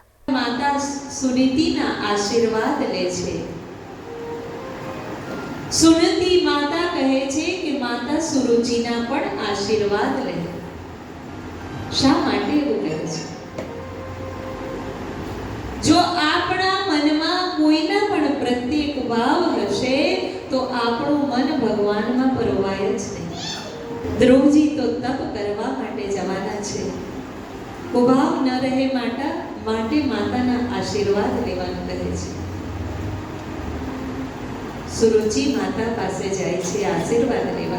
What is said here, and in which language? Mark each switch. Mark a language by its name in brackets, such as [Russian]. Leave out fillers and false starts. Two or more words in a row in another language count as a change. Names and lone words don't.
[Gujarati] માતા સુનીતિના આશીર્વાદ લે છે। સુનીતિ માતા કહે છે કે માતા સુરુચિના પણ આશીર્વાદ લે। શા માટે એવું કહે છે? જો આપણા મનમાં કોઈના પણ પ્રત્યેક ભાવ હશે તો આપણું મન ભગવાનમાં પરોવાય જ નહીં। ધ્રુવજી તો તપ કરવા માટે જવાના છે। ઉભાવ ન રહે માટે માતાના આશીર્વાદ લેવાનું કહે છે। સુરુચિ માતા પાસે જાય છે આશીર્વાદ લેવા।